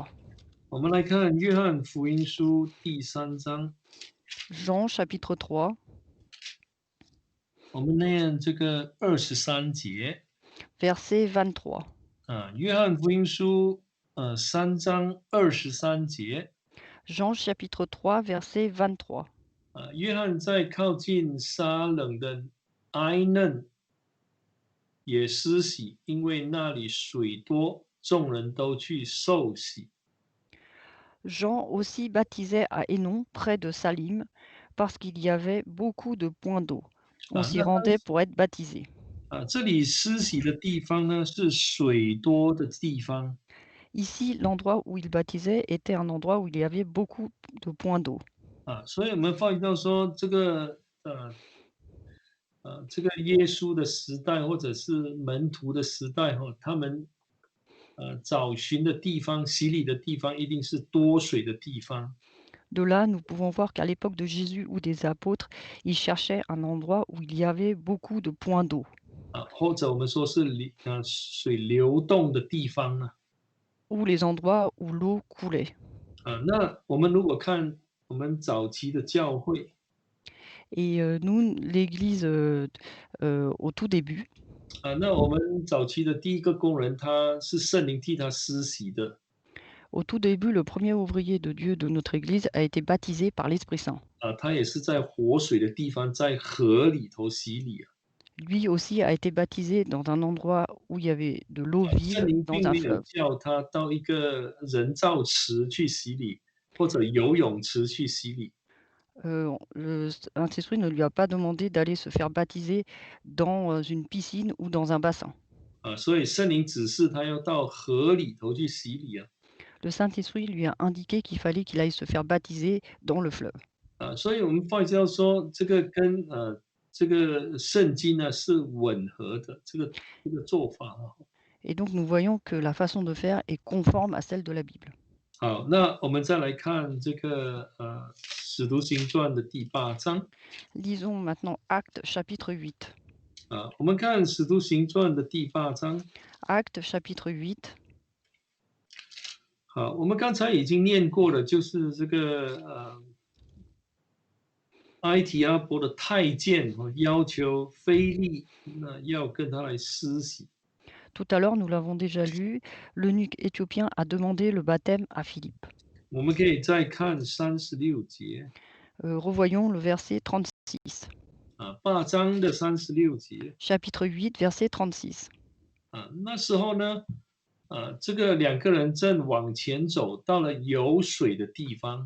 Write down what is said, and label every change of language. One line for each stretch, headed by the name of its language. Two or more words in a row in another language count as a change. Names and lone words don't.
Chinese: 我们来看约翰福音书第3章。
French: Jean chapitre 3.
Chinese: 我们念这个23节。
French: Verset 23.
Chinese: 约翰福音书3章23节。
French: Jean chapitre 3, verset 23.
Chinese: 约翰在靠近撒冷的埃嫩也施洗，因为那里水多，众人都去受洗。
French: Jean aussi baptisait à Hénon, près de Salim, parce qu'il y avait beaucoup de points d'eau. On s'y
Chinese: 那当
French: rendait pour être baptisé.
Chinese: 这里施洗的地方呢，是水多的地方。
French: Ici, l'endroit où il baptisait était un endroit où il y avait beaucoup de points d'eau.
Chinese: 所以我们发现到说，这个耶稣的时代，或者是门徒的时代，他们找寻的地方、洗礼的地方，一定是多水的地方。
French: De là, nous pouvons voir qu'à l'époque de Jésus ou des apôtres, ils cherchaient un endroit où il y avait beaucoup de points d'eau.
Chinese: 或者我们说是水流动的地方呢。
French: Ou les endroits où l'eau coulait.
Chinese: 那我们如果看我们早期的教会，
French: Et nous, l'Église, au tout début,
Chinese: 那我们早期的第一个工人，他是圣灵替他施洗的。
French: au tout début, le premier ouvrier de Dieu de notre Église a été baptisé par l'Esprit Saint.
Chinese: 他也是在活水的地方，在河里头洗礼。
French: Lui aussi a été baptisé dans un endroit où il y avait de l'eau
Chinese: 圣
French: vive
Chinese: 灵
French: dans
Chinese: 并
French: un
Chinese: 没有
French: fleuve.
Chinese: 叫他到一个人造池去洗礼，或者游泳池去洗礼。
French: Le Saint-Esprit ne lui a pas demandé d'aller se faire baptiser dans une piscine ou dans un bassin.
Chinese: 所以圣灵指示他要到河里头去洗礼。
French: Le Saint-Esprit lui a indiqué qu'il fallait qu'il aille se faire baptiser dans le fleuve.
Chinese: 所以我们发现到说，这个跟这个圣经呢是吻合的，这个做法。
French: Et donc nous voyons que la façon de faire est conforme à celle de la Bible.
Chinese: 好，那我们再来看这个使徒行传的第8章。
French: Lisons maintenant Actes chapitre 8.
Chinese: 我们看使徒行传的第8章。
French: Actes chapitre 8.
Chinese: 好，我们刚才已经念过了，就是这个埃提阿伯的太监要求腓利要跟他来施洗。
French: Tout à l'heure, nous l'avons déjà lu, l'eunuque éthiopien a demandé le baptême à Philippe.
Chinese: 我们可以再看36节。
French: Revoyons le verset 36.
Chinese: 8 章的36节。
French: Chapitre 8, verset 36.
Chinese: 那时候呢，这个2个人正往前走，到了有水的地方。